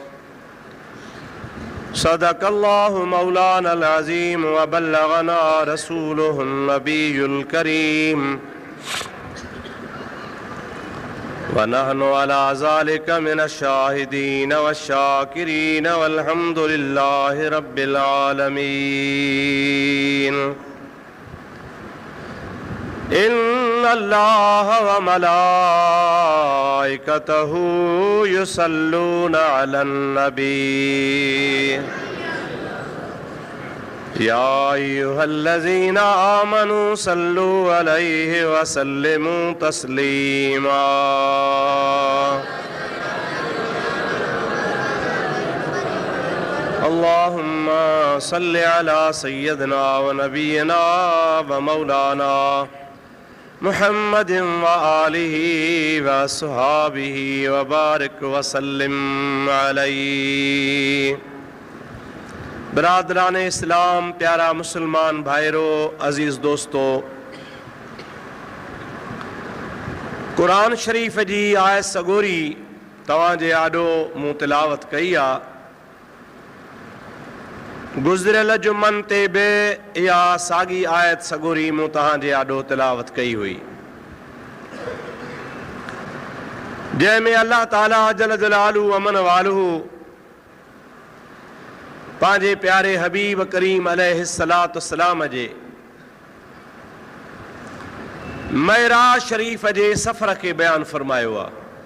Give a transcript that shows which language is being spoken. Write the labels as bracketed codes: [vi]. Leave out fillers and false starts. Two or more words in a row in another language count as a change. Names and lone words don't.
[ar] صدق الله مولانا العظيم و بلغنا رسوله النبي الكريم و نحن على ذلك من الشاهدين والشاكرين والحمد لله رب العالمين. إن الله و ملائكته يصلون على النبي يا أيها الذين آمنوا صلوا عليه و سلموا تسليما. اللهم صل على سيدنا و نبينا و مولانا محمد و آله و أصحابه و بارك و سلم عليه. [sd] बरादरान इस्लाम, प्यारा मुसलमान भाइरो, अजीज़ दोस्तों, कुरान शरीफ़ जी आयत सगोरी तव्हांजे आॾो मूं तिलावत कई आहे। गुज़िरियल जुमन ते बि इहा साॻी आयत सगोरी मूं तव्हांजे आॾो तिलावत कई हुई, जंहिंमें अल्लाह ताला [ar] جل جلاله [sd] अमन वालहू पंहिंजे प्यारे हबीब करीम [ar] عليه الصلاة والسلام [sd] जे मेराज शरीफ़ जे सफ़र खे बयानु फरमायो आहे।